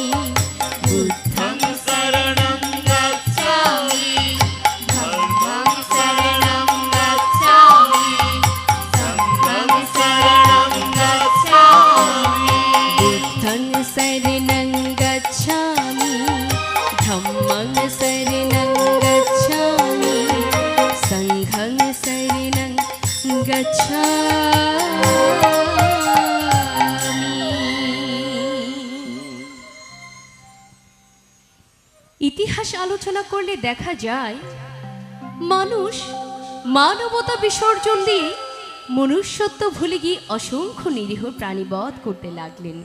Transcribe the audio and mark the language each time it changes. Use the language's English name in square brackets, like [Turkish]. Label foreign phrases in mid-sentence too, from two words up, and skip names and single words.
[Pali] बुद्धं शरणं गच्छामि, धम्मं शरणं गच्छामि, संघं शरणं गच्छामि। बुद्धं शरणं गच्छामि, धम्मं शरणं गच्छामि, संघं शरणं [Bangla] ইতিহাস আলোচনা করলে দেখা যায় মানুষ মানবতা বিসর্জন দিয়ে মনুষ্যত্ব ভুলে গিয়ে অসংখ্য নিরীহ প্রাণীবধ করতে লাগলেন।